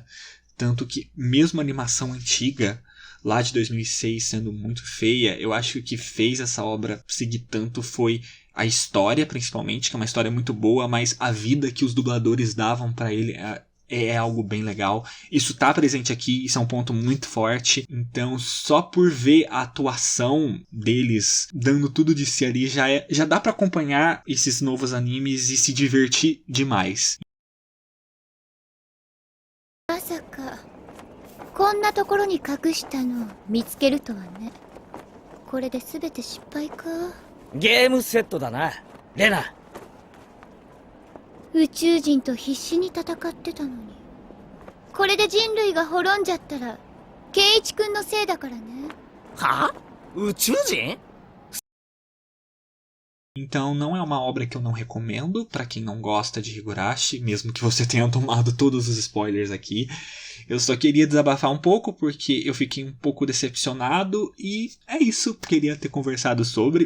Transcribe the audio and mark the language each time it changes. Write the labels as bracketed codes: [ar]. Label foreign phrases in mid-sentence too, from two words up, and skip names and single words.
[pt] Tanto que mesmo a animação antiga, lá de 2006, sendo muito feia, eu acho que o que fez essa obra seguir tanto foi a história, principalmente, que é uma história muito boa, mas a vida que os dubladores davam pra ele é algo bem legal. Isso tá presente aqui, isso é um ponto muito forte. Então, só por ver a atuação deles dando tudo de si ali, já dá pra acompanhar esses novos animes e se divertir demais. [ja] まさかこんなところに隠したのを見つけるとはね。これで全て失敗か。ゲームセットだな、レナ。宇宙人と必死に戦ってたのに。これで人類が滅んじゃったらケンイチ君のせいだからね。は？宇宙人？ [pt] Então não é uma obra que eu não recomendo para quem não gosta de Higurashi, mesmo que você tenha tomado todos os spoilers aqui. Eu só queria desabafar um pouco porque eu fiquei um pouco decepcionado e é isso, queria ter conversado sobre.